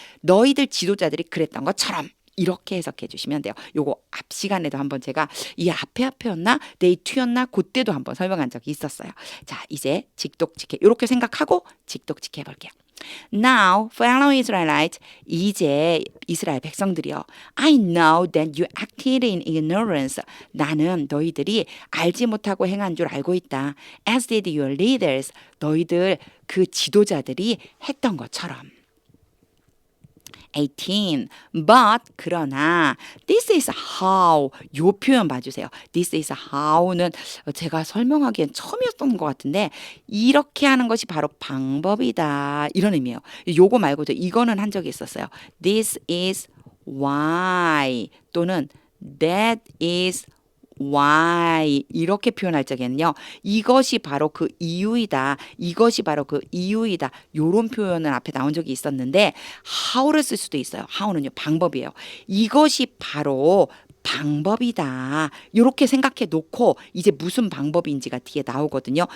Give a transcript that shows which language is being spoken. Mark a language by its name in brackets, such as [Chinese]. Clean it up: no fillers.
[Korean] 너희들 지도자들이 그랬던 것처럼 이렇게 해석해 주시면 돼요. 요거 앞 시간에도 한번 제가 이 앞에였나 day 2였나 그때도 한번 설명한 적이 있었어요. 자, 이제 직독직해 이렇게 생각하고 직독직해 볼게요. [English] Now, fellow Israelites, [Korean] 이제 이스라엘 백성들이요. [English] I know that you acted in ignorance. [Korean] 나는 너희들이 알지 못하고 행한 줄 알고 있다. [English] As did your leaders. [Korean] 너희들 그 지도자들이 했던 것처럼. 18. But 그러나 [English] this is how [Korean] 요 표현 봐주세요. This is how는 제가 설명하기엔 처음이었던 것 같은데 이렇게 하는 것이 바로 방법이다 이런 의미예요. 요거 말고도 이거는 한 적이 있었어요. [English] This is why [Korean] 또는 [English] that is why [Korean] 이렇게 표현할 적에는요. 이것이 바로 그 이유이다. 이것이 바로 그 이유이다. 요런 표현은 앞에 나온 적이 있었는데 how를 쓸 수도 있어요. how는요. 방법이에요. 이것이 바로 방법이다. 이렇게 생각해 놓고 이제 무슨 방법인지가 뒤에 나오거든요.